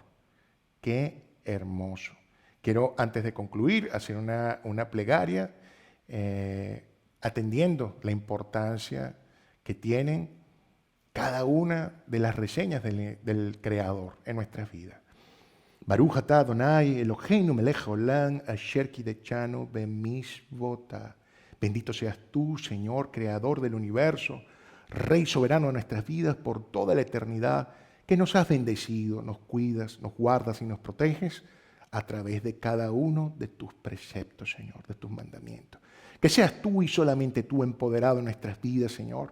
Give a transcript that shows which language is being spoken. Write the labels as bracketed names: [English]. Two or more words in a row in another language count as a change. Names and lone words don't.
[Spanish] Qué hermoso. Quiero, antes de concluir, hacer una plegaria atendiendo la importancia que tienen cada una de las reseñas del Creador en nuestras vidas. [Hebrew] ברוך אתה אדוני אלוהינו מלך העולם אשר קדשנו במצותיו. [Spanish] Bendito seas tú, Señor, Creador del universo, Rey soberano de nuestras vidas por toda la eternidad, que nos has bendecido, nos cuidas, nos guardas y nos proteges a través de cada uno de tus preceptos, Señor, de tus mandamientos. Que seas tú y solamente tú empoderado en nuestras vidas, Señor.